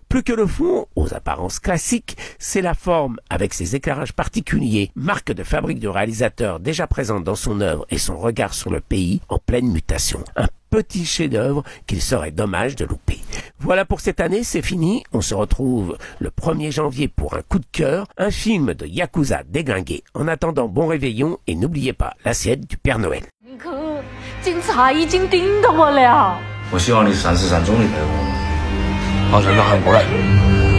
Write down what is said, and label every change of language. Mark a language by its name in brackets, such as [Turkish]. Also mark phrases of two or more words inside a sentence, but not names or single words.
[French] Plus que le fond, aux apparences classiques, c'est la forme avec ses éclairages particuliers, marque de fabrique du réalisateur déjà présente dans son œuvre et son regard sur le pays en pleine mutation. Un petit chef-d'œuvre qu'il serait dommage de louper. Voilà pour cette année, c'est fini. On se retrouve le 1er janvier pour un coup de cœur, un film de Yakuza déglingué. En attendant, bon réveillon et n'oubliez pas l'assiette du Père Noël. [Chinese] 警察已经盯到我了。我希望你3、4、3中里陪我。好，陈哥喊过来。